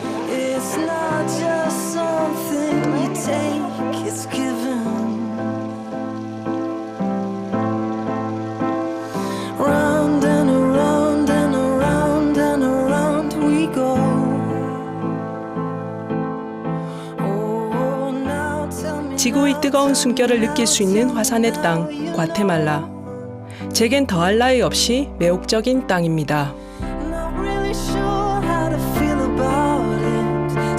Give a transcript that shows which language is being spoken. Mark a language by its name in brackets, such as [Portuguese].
[English] It's not just something you take, it's given. Round and around and around and around we go. Oh, now tell me. [Korean] 지구의 뜨거운 숨결을 느낄 수 있는 화산의 땅, 과테말라. 제겐 더할 나위 없이 매혹적인 땅입니다. [English] Not really sure how to feel about it.